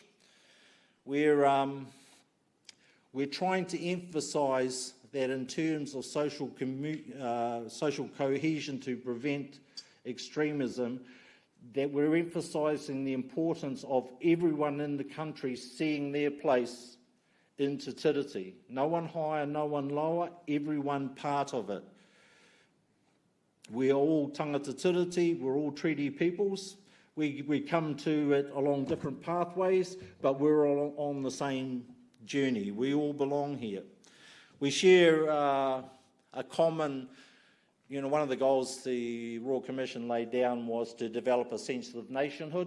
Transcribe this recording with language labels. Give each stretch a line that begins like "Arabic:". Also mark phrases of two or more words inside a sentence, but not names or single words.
English: We're trying to emphasise that in terms of social cohesion to prevent extremism, that we're emphasising the importance of everyone in the country seeing their place in Te Tiriti. No one higher, no one lower, everyone part of it. We are all
Māori: tangata tiriti,
English: we're all treaty peoples. We come to it along different pathways, but we're all on the same journey. We all belong here. We share a common, one of the goals the Royal Commission laid down was to develop a sense of nationhood.